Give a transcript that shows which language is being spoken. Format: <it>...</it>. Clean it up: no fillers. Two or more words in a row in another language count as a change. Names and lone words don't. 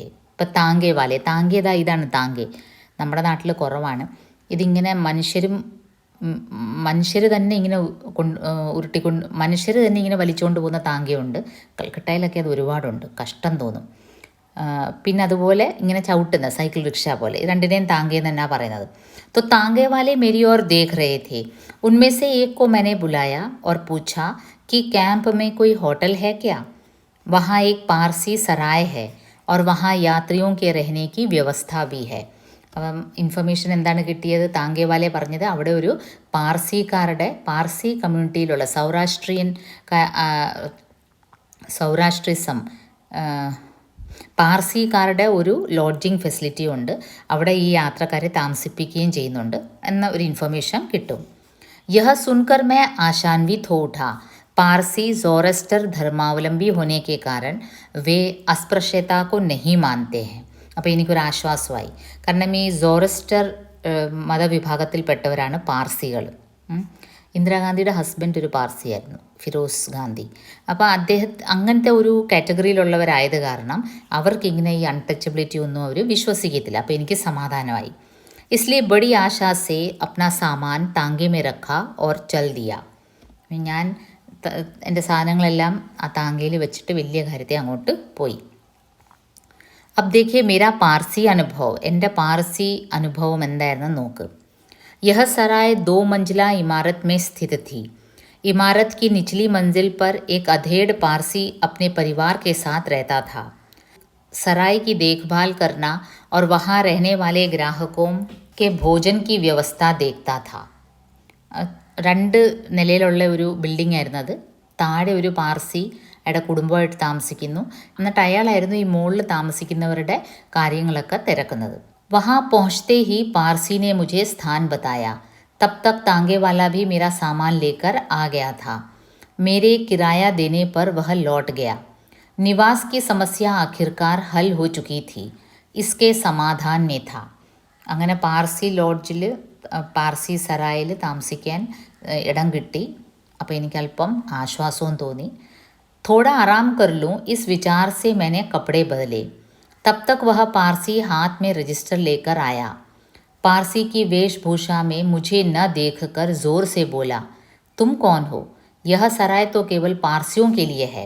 <ml>ഇപ്പം</ml> <hi>तांगे वाले,</hi> <ml>താങ്കേതാ ഇതാണ് താങ്കെ, നമ്മുടെ നാട്ടിൽ കുറവാണ്. ഇതിങ്ങനെ മനുഷ്യർ തന്നെ ഇങ്ങനെ മനുഷ്യർ തന്നെ ഇങ്ങനെ വലിച്ചുകൊണ്ട് പോകുന്ന താങ്കയുണ്ട്. കൽക്കട്ടയിലൊക്കെ അത് ഒരുപാടുണ്ട്, കഷ്ടം തോന്നും. പിന്നെ അതുപോലെ ഇങ്ങനെ ചവിട്ടുന്ന സൈക്കിൾ റിക്ഷ പോലെ, രണ്ടിനെയും താങ്കയെന്ന് തന്നെയാണ് പറയുന്നത്.</ml> <hi>तो तांगे वाले मेरी ओर देख रहे थे. उनमें से एक को मैंने बुलाया और पूछा कि कैंप में कोई होटल है क्या. वहाँ एक पारसी सराय है और वहाँ यात्रियों के रहने की व्यवस्था भी है.</hi> <ml>അപ്പം ഇൻഫർമേഷൻ എന്താണ് കിട്ടിയത്? താങ്കേവാലെ പറഞ്ഞത് അവിടെ ഒരു പാർസി കമ്മ്യൂണിറ്റിയിലുള്ള സൗരാഷ്ട്രിസം പാർസിക്കാരുടെ ഒരു</ml> <en>lodging facility</en> <ml>ഉണ്ട്, അവിടെ ഈ യാത്രക്കാരെ താമസിപ്പിക്കുകയും ചെയ്യുന്നുണ്ട് എന്ന ഒരു ഇൻഫർമേഷൻ കിട്ടും.</ml> <hi>यह सुनकर मैं आशान्वित हो उठा. पारसी जोरेस्टर धर्मावलंबी होने के कारण वे अस्पृश्यता को नहीं मानते हैं.</hi> <ml>അപ്പോൾ എനിക്കൊരാശ്വാസമായി. കാരണം ഈ സോറസ്റ്റർ മതവിഭാഗത്തിൽപ്പെട്ടവരാണ് പാർസികൾ. ഇന്ദിരാഗാന്ധിയുടെ ഹസ്ബൻഡ് ഒരു പാർസിയായിരുന്നു, ഫിറോസ് ഗാന്ധി. അപ്പോൾ അങ്ങനത്തെ ഒരു കാറ്റഗറിയിലുള്ളവരായത് കാരണം അവർക്കിങ്ങനെ ഈ അൺടച്ചബിലിറ്റി ഒന്നും അവർ വിശ്വസിക്കത്തില്ല. അപ്പോൾ എനിക്ക് സമാധാനമായി.</ml> <hi>इसलिए बड़ी आशा से अपना सामान तांगे में रखा और चल दिया.</hi> <ml>ഞാൻ എൻ്റെ സാധനങ്ങളെല്ലാം ആ താങ്കയിൽ വെച്ചിട്ട് വലിയ കാര്യത്തെ അങ്ങോട്ട് പോയി.</ml> <hi>अब देखिए मेरा पारसी अनुभव,</hi> <ml>എൻ്റെ പാർസി അനുഭവം എന്തായിരുന്നു നോക്ക്.</ml> <hi>यह सराय 2 मंजिला इमारत में स्थित थी. इमारत की निचली मंजिल पर एक अधेड़ पारसी अपने परिवार के साथ रहता था. सराय की देखभाल करना और वहाँ रहने वाले ग्राहकों के भोजन की व्यवस्था देखता था.</hi> <ml>2 നിലയിലുള്ള ഒരു ബിൽഡിംഗ് ആയിരുന്നു അത്. താഴെ ഒരു പാർസിയുടെ കുടുംബമായിട്ട് താമസിക്കുന്നു, എന്നിട്ട് അയാളായിരുന്നു ഈ മുകളിൽ താമസിക്കുന്നവരുടെ കാര്യങ്ങളൊക്കെ തിരക്കുന്നത്.</ml> <hi>वहाँ पहुँचते ही पारसी ने मुझे स्थान बताया. तब तक तांगे वाला भी मेरा सामान लेकर आ गया था. मेरे किराया देने पर वह लौट गया. निवास की समस्या आखिरकार हल हो चुकी थी. इसके समाधान में था.</hi> <ml>അങ്ങനെ പാർസി സറായിൽ താമസിക്കാൻ ഇടം കിട്ടി. അപ്പോൾ എനിക്കല്പം ആശ്വാസവും തോന്നി.</ml> <hi>थोड़ा आराम कर लूँ इस विचार से मैंने कपड़े बदले. तब तक वह पारसी हाथ में रजिस्टर लेकर आया. पारसी की वेशभूषा में मुझे न देखकर ज़ोर से बोला, तुम कौन हो? यह सराय तो केवल पारसियों के लिए है.</hi>